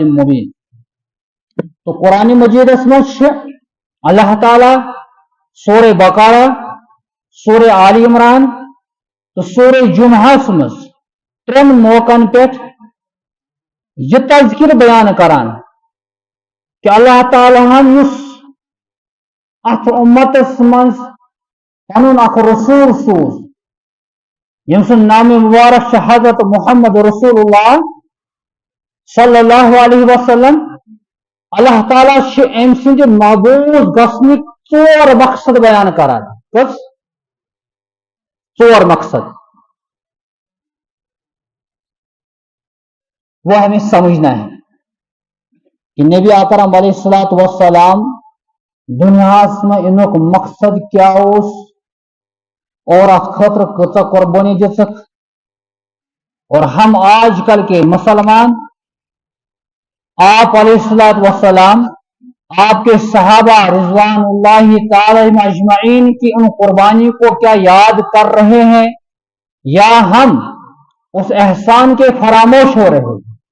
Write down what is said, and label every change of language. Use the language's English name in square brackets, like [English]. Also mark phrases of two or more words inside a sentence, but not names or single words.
[Kashmiri] مبین تو قرآن مجید مز اللہ تعالیٰ سورہ بقرہ سورہ آل عمران تو سورہ جمعہ مز ترین موقعن پہ یہ تذکر بیان کران کہ اللہ تعالیٰ اس ات امتس مز پنن اخ رسول سوز یم سن نام مبارک حضرت محمد رسول اللہ [Arabic] صلی اللہ علیہ وسلم [Kashmiri] اللہ تعالیٰ ام سند محبوظ گھنک ژور مقصد بیان کران کس [Urdu] ژور مقصد وہ ہمیں سمجھنا ہے کہ نبی اکرم [Arabic] علیہ الصلوۃ والسلام [Urdu] دنیا میں [Kashmiri] انک مقصد کیا اس اور ات خاطر کۭژاہ قربانی دژک [Urdu] اور ہم آج کل کے مسلمان آپ [Arabic] علیہ الصلوۃ والسلام [Urdu] آپ کے صحابہ [Arabic] رضوان اللہ تعالی اجمعین [Urdu] کی ان قربانی کو کیا یاد کر رہے ہیں یا ہم اس احسان کے فراموش ہو رہے ہیں؟